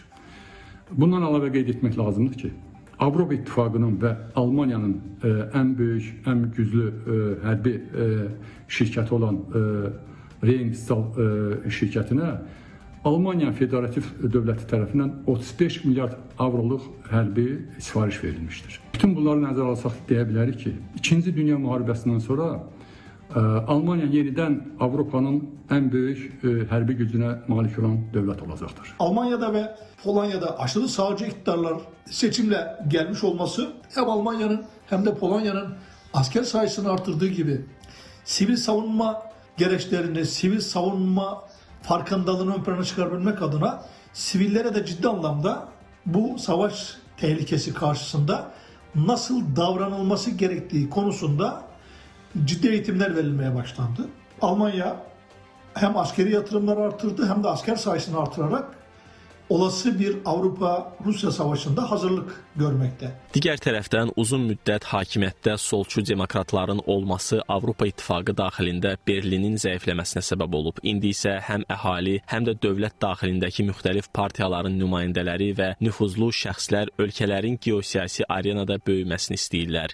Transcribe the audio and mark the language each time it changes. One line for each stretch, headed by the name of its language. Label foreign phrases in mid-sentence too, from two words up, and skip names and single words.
Azerbaijani: Bundan əlavə qeyd etmək lazımdır ki, Avropa İttifaqının və Almaniyanın ən böyük, ən güclü hərbi şirkəti olan Rheinmetall şirkətinə Almaniya Federativ Dövləti tərəfindən 35 milyard avroluq hərbi sifariş verilmişdir. Bütün bunları nəzərə alsaq deyə bilərik ki, 2-ci Dünya müharibəsindən sonra Almanya yenidən Avropanın ən böyük hərbi gücünə malik olan dövlət olacaqdır.
Turkish: Almanya'da ve Polonya'da aşırı sağcı iktidarlar seçimle gelmiş olması hem Almanya'nın hem de Polonya'nın asker sayısını artırdığı gibi sivil savunma gereçlerini, sivil savunma farkındalığını ön plana çıkarabilmek adına sivillere de ciddi anlamda bu savaş tehlikesi karşısında nasıl davranılması gerektiği konusunda ciddi eğitimler verilmeye başlandı. Almanya hem askeri yatırımları artırdı hem de asker sayısını artırarak olası bir Avrupa-Rusya savaşında
Azerbaijani: hazırlık görməkdə. Digər tərəfdən uzun müddət hakimiyyətdə solçu demokratların olması Avropa İttifaqı daxilində Berlinin zəifləməsinə səbəb olub. İndi isə həm əhali, həm də dövlət daxilindəki müxtəlif partiyaların nümayəndələri və nüfuzlu şəxslər ölkələrin geosiyasi arenada böyüməsini istəyirlər.